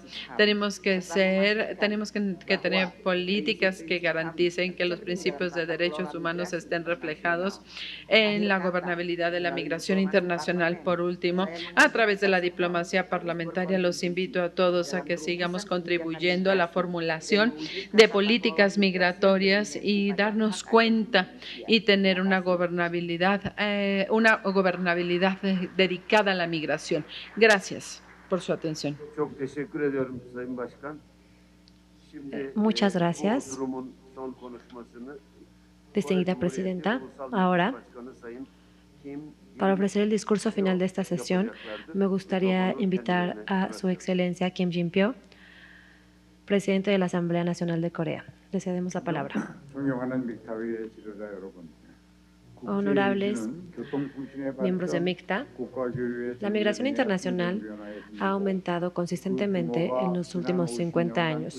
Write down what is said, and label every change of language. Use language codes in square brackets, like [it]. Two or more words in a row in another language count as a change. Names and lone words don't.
[es] Tenemos que tener políticas que garanticen que los principios de derechos humanos estén reflejados en la gobernabilidad de la migración internacional, por último, a través de la diplomacia parlamentaria, los invito a todos a que sigamos contribuyendo a la formulación de políticas migratorias y darnos cuenta y tener una gobernabilidad dedicada a la migración. Gracias por su atención. [tr] Çok teşekkür ediyorum Sayın Başkan. Şimdi [es] Muchas [tr] bu [es] gracias, [tr] oturumun son konuşmasını [es] distinguida [tr] Kore [es] presidenta. [tr] Cumhuriyeti Ulusal [es] Ahora, [tr] Meclis Başkanı Sayın Kim [es] para [tr] Jin [es] ofrecer el discurso final de esta [tr] Pyo [es] sesión, [tr] yapacaklardır. [es] me gustaría [tr] Mikrofonu [es] invitar [tr] kendilerine [es] a Su [tr] bırakıyorum. [es] Excelencia Kim Jin-pyo, presidente de la Asamblea Nacional de Corea. Le cedemos la palabra. [ko] 존경하는 믹타의 지도자 여러분, [es] Honorables miembros de MICTA, la migración internacional ha aumentado consistentemente en los últimos 50 años.